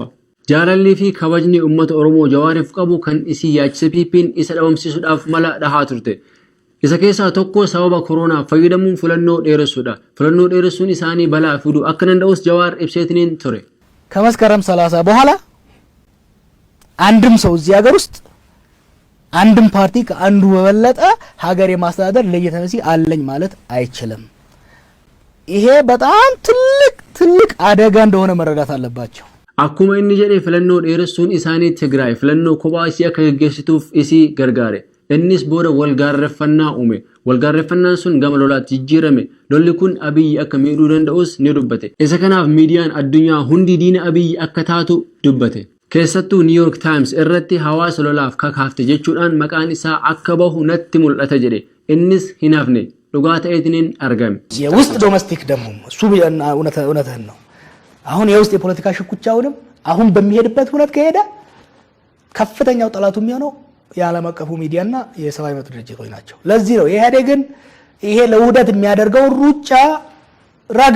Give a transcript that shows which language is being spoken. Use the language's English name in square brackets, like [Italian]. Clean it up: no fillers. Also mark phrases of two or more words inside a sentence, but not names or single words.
[Oromo] Jaalalli fi kabajni uummata Oromoo Jawaariif qabu kan isii yaachise piippiin isa dhabamsiisuudhaaf mala dhahaa turte. Isa keessaa tokko sababa koronaa fayyadamuun filannoo dheeressuudha. Filannoo dheeressuun isaanii balaa fiduu akka danda'us Jawaar ibseetiniin ture. [Amharic] ከመስከረም 30 በኋላ አንድም ሰው እዚህ ሀገር ውስጥ አንድም ፓርቲ ከአንዱ በበለጠ ሀገር የማስተዳደር ለየተነሲ አለኝ ማለት አይችልም። ይሄ በጣም ትልቅ አደጋ እንደሆነ መረዳት አለባቸው። [Oromo] akkuma inni jedhe filannoo dheeressuun isaanii Tigraay filannoo kophaa isii akka gaggeessituuf isii gargaare. innis booda walgaarreffannaa uume walgaarreffannaan sun gama lolaatti jijjiirame lolli kun Abiy akka miidhuu danda'us ni dubbate isa kanaaf miidiyaan addunyaa hundi diina Abiy akka taatu dubbate keessattuu New York Times irratti hawaasa lolaaf kakaafte jechuudhaan maqaan isaa akka bahu natti mul'ata jedhe innis hin hafne dhugaa ta'eetiin argame [Amharic] የውስጥ ዶሜስቲክ ደግሞ እሱ እውነትህን ነው አሁን የውስጥ የፖለቲካ ሽኩቻውንም አሁን በሚሄድበት ሁኔታ ከሄደ ከፍተኛው ጠላቱ የሚሆነው የዓለም አቀፉ ሚዲያና የሰብአዊ መብት ድርጅቶች ናቸው ለዚህ ነው ኢህአዴግን ይሄ ለውደት የሚያደርገው ሩጫ ረጋ